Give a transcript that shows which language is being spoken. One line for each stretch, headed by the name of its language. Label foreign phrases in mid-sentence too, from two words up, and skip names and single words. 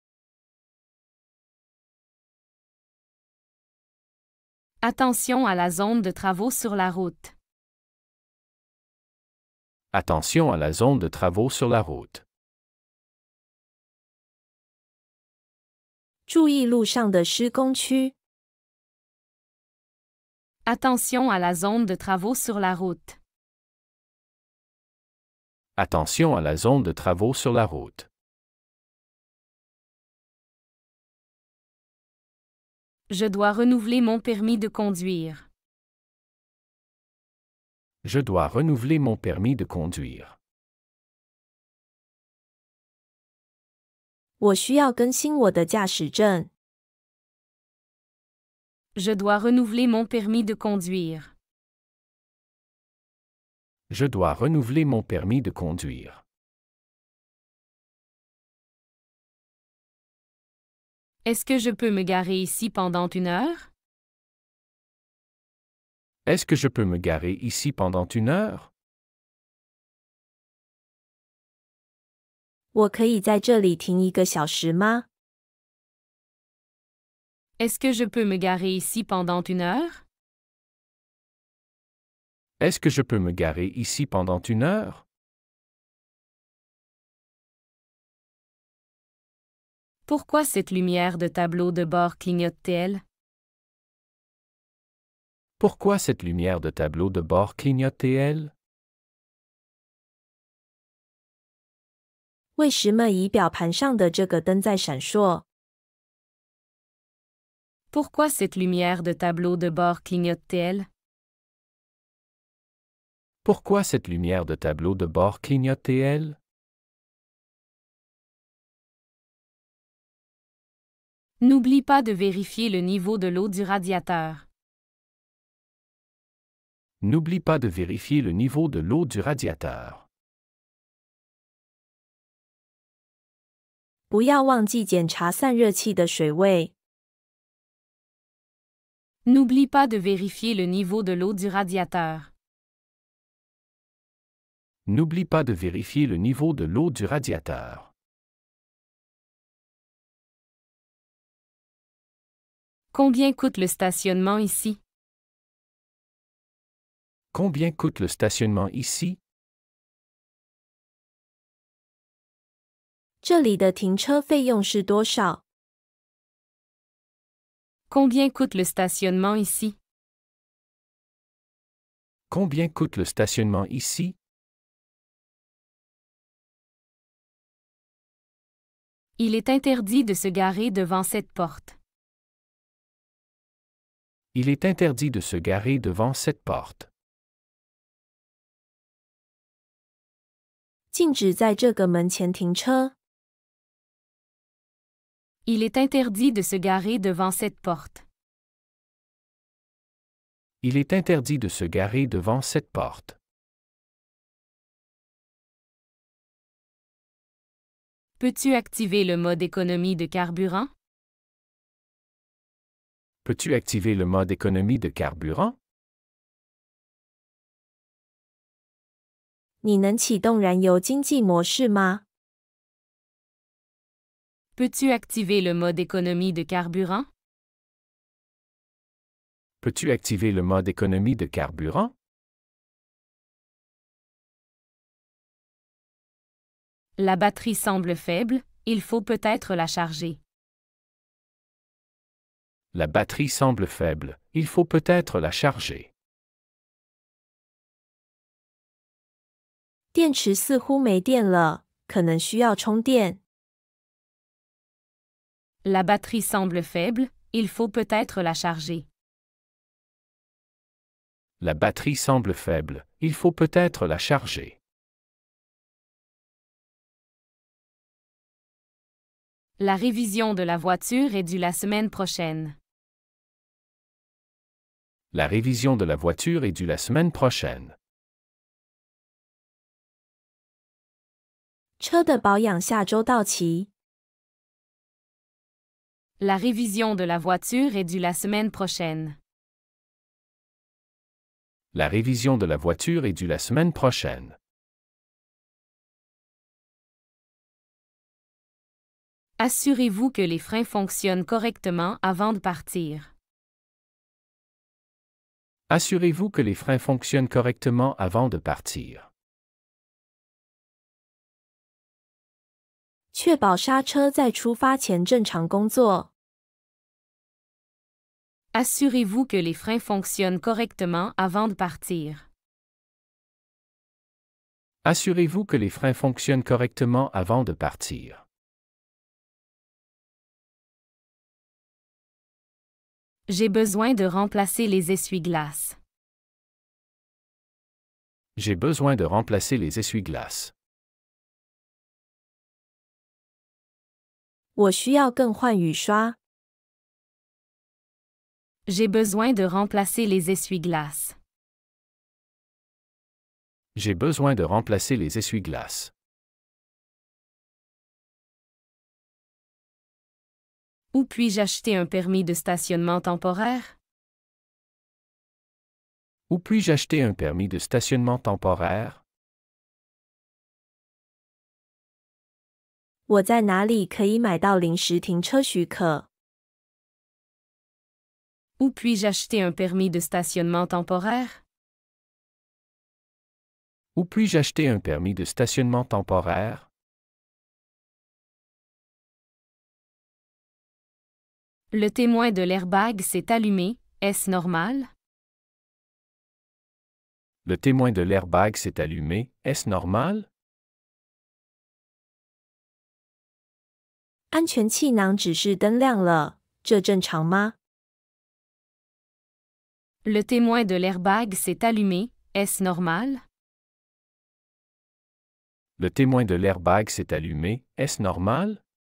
French: Attention à la zone de travaux sur la route. Attention à la zone de travaux sur la route.
Chinese: 注意路上的施工区。
French: Attention à la zone de travaux sur la route. Attention à la zone de travaux sur la route. Je dois renouveler mon permis de conduire. Je dois renouveler mon permis de conduire.
Chinese: 我需要更新我的驾驶证。
French: Je dois renouveler mon permis de conduire. Je dois renouveler mon permis de conduire. Est-ce que je peux me garer ici pendant 1 heure? Est-ce que je peux me garer ici pendant 1 heure?
Chinese: 我可以在这里停1个小时吗？
French: Est-ce que je peux me garer ici pendant 1 heure? Est-ce que je peux me garer ici pendant 1 heure? Pourquoi cette lumière de tableau de bord clignote-t-elle? Pourquoi cette lumière de tableau de bord clignote-t-elle?
Chinese: 为什么仪表盘上的这个灯在闪烁？
French: Pourquoi cette lumière de tableau de bord clignote-t-elle? Pourquoi cette lumière de tableau de bord clignote-t-elle? N'oublie pas de vérifier le niveau de l'eau du radiateur. N'oublie pas de vérifier le niveau de l'eau du radiateur.
Chinese: 不要忘记检查散热器的水位。
French: N'oublie pas de vérifier le niveau de l'eau du radiateur. N'oublie pas de vérifier le niveau de l'eau du radiateur. Combien coûte le stationnement ici? Combien coûte le stationnement ici?
Chinese: 这里的停车费用是多少？
French: Combien coûte le stationnement ici? Combien coûte le stationnement ici? Il est interdit de se garer devant cette porte. Il est interdit de se garer devant cette porte.
Chinese: 禁止在这个门前停车。
French: Il est interdit de se garer devant cette porte. Il est interdit de se garer devant cette porte. Peux-tu activer le mode économie de carburant? Peux-tu activer le mode économie de carburant?
Chinese: 你能启动燃油经济模式吗？
French: Peux-tu activer le mode économie de carburant? Peux-tu activer le mode économie de carburant? La batterie semble faible, il faut peut-être la charger. La batterie semble faible, il faut peut-être la charger.
Chinese: 电池似乎没电了，可能需要充电。
French: La batterie semble faible, il faut peut-être la charger. La batterie semble faible, il faut peut-être la charger. La révision de la voiture est due la semaine prochaine. La révision de la voiture est due la semaine prochaine.
Chinese: 车的保养下周到期。
French: La révision de la voiture est due la semaine prochaine. La révision de la voiture est due la semaine prochaine. Assurez-vous que les freins fonctionnent correctement avant de partir. Assurez-vous que les freins fonctionnent correctement avant de partir.
Chinese: 确保刹车在出发前正常工作。
French: Assurez-vous que les freins fonctionnent correctement avant de partir. Assurez-vous que les freins fonctionnent correctement avant de partir. J'ai besoin de remplacer les essuie-glaces. J'ai besoin de remplacer les essuie-glaces.
Chinese: 我需要更换雨刷。
French: J'ai besoin de remplacer les essuie-glaces. J'ai besoin de remplacer les essuie-glaces. Où puis-je acheter un permis de stationnement temporaire? Où puis-je acheter un permis de stationnement temporaire?
Chinese: 我在哪里可以买到临时停车许可？
French: Où puis-je acheter un permis de stationnement temporaire? Où puis-je acheter un permis de stationnement temporaire? Le témoin de l'airbag s'est allumé, est-ce normal? Le témoin de l'airbag s'est allumé, est-ce normal?
Chinese: 安全气囊指示灯亮了，这正常吗？
French: Le témoin de l'airbag s'est allumé, est-ce normal? Le témoin de l'airbag s'est allumé, est-ce normal?